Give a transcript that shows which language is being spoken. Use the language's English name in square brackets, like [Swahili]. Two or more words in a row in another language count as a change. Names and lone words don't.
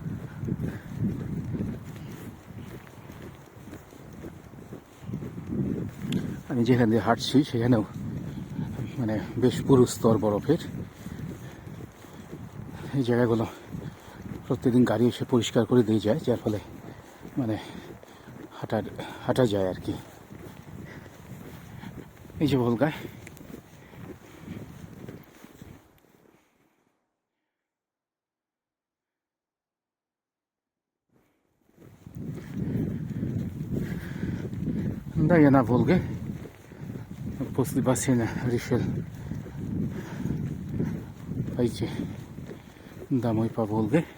[Bangla] আমি যেখান দিয়ে হাঁটছি সেখানেও মানে বেশ পুরু স্তর বরফের। এই জায়গাগুলো প্রত্যেকদিন গাড়ি এসে পরিষ্কার করে দিয়ে যায়, যার ফলে মানে হাঁটা যায় আর কি। এই যে ভোলগায় [Russian] Да, я на Волге. После бассейна решил пойти домой по Волге.